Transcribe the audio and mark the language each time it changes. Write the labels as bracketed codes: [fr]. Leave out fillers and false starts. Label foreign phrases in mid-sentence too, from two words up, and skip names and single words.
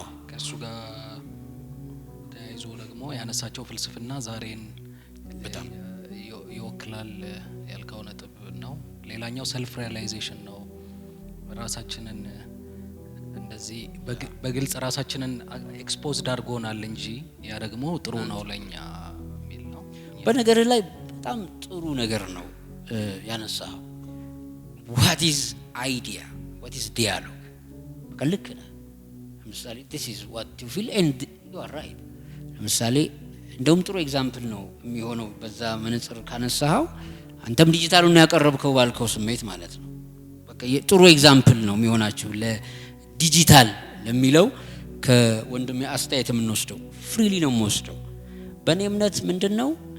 [am] ከሱ ጋር ተያይዞ ደግሞ ያነሳቸው ፍልስፍና ዛሬን በጣም ይወክላል ያልከው ነጥብ ነው። ሌላኛው [en] self realization [am] ነው። ራሳችንን እንደዚህ በግልጽ ራሳችንን ኤክስፖዝድ አድርጎናል እንጂ ያ ደግሞ ጥሩ ነው ለኛ የሚል ነው። በነገር ላይ በጣም ጥሩ ነገር ነው ያነሳው። [en] what is idea, what is dialogue? [am] በልክ ነው። ለምሳሌ [en] this is what you feel and you are right። [am] ለምሳሌ እንደውም ጥሩ ኤግዛምፕል ነው የሚሆነው በዛ መነጽር ካነሳው አንተም ዲጂታሉን ያቀርብከው ባልከው ስሜት ማለት ነው። በቃ ጥሩ ኤግዛምፕል ነው የሚሆናችሁ ለዲጂታል ለሚለው ከወንድሜ አስተያየት የምንወስደው ፍሪሊ ነው የምወስደው። በእኔ እምነት ምንድነው